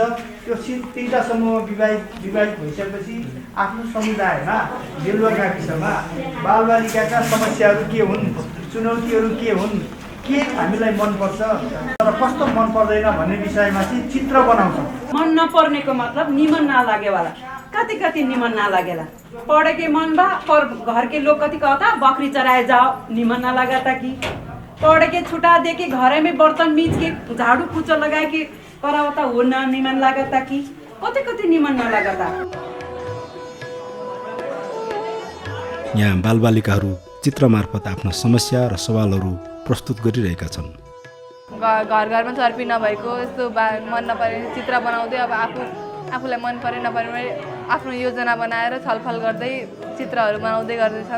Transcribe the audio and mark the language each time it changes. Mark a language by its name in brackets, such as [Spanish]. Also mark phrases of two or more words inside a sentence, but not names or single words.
[Nepali] त्यो 3टा समूहमा विभाजित भइसकेपछि आफ्नो समुदायमा बेलुवा गाविसमा बालबालिकाका समस्याहरू के हुन्, चुनौतीहरू के हुन्, के हामीलाई मनपर्छ र कस्तो मन पर्दैन भन्ने विषयमा चाहिँ चित्र बनाउँछौँ। मन नपर्नेको मतलब [Bhojpuri] निमन नलागेवाला, कति कति निमन नलागेला। पढ़े के मन बा पर घर के लोग कति कहता बकरी चराए जाओ, निमन ना लगा था कि पढ़ के छुटा दे के घर में बर्तन मीच के झाड़ू पोछा लगा के करावता वो ना निमन लगा था कि कति कति निमन ना लगा था। [Nepali] यहाँ बालबालिकाहरू चित्र मार्फत आफ्ना समस्या र सवालहरू प्रस्तुत गरिरहेका छन्। घर घरमा चर्पी नभएको यस्तो मन नपरेको चित्र बनाउँदै अब आफूलाई मन परे नपरे आफ्नो योजना बनाएर छलफल गर्दै चित्रहरू बनाउँदै गर्दैछन्।